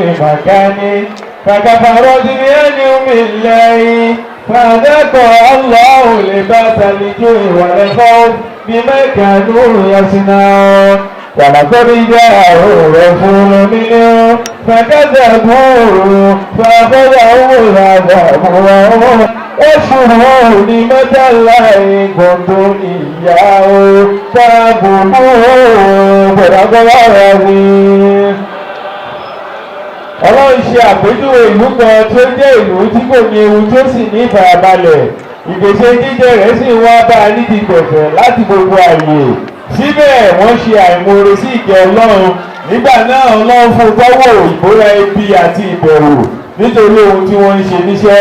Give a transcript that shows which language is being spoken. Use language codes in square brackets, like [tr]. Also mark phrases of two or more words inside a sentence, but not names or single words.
[ar] مكان فكفرت بأنعم الله فأذاقها الله لباس الجوع والخوف بما كانوا يصنعون ولقد جاءهم رسول منهم فكذبوه فأخذهم العذاب وهم يشكروا نعمة الله إن كنتم إياه تعبدون صدق الله العظيم. [yo] Ọlọ́run ṣe àpèjúwe ìlú kan tó jẹ́ ìlú tí kò ní ewu tó sì ní ìfàyàbalẹ̀ ìgbésẹ̀ jíjẹ rẹ̀ sì wá bá a nídìí gbẹ̀fẹ̀ láti gbogbo àyè síbẹ̀ wọ́n ṣe àìmoore sí ìkẹ́ Ọlọ́run nígbà náà Ọlọ́run fún tọ́wọ́ ìbóra ebi àti ìbẹ̀rù nítorí ohun tí wọ́n ń ṣe níṣẹ́